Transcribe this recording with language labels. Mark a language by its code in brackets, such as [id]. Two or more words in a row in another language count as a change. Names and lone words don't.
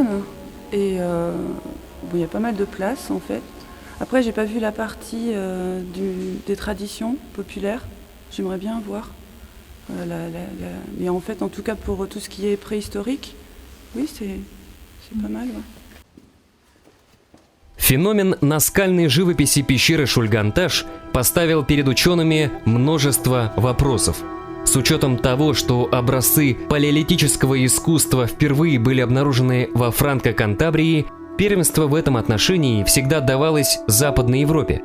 [fr] Et il y a pas mal de place en fait. Après, j'ai pas vu la partie des traditions populaires. J'aimerais bien voir. Mais en fait, en tout cas pour tout ce qui est préhistorique, oui, c'est pas mal. Ouais. [ru] Феномен наскальной живописи пещеры Шульганташ поставил перед учеными множество вопросов. С учетом того, что образцы палеолитического искусства впервые были обнаружены во Франко-Кантабрии, первенство в этом отношении всегда давалось Западной Европе.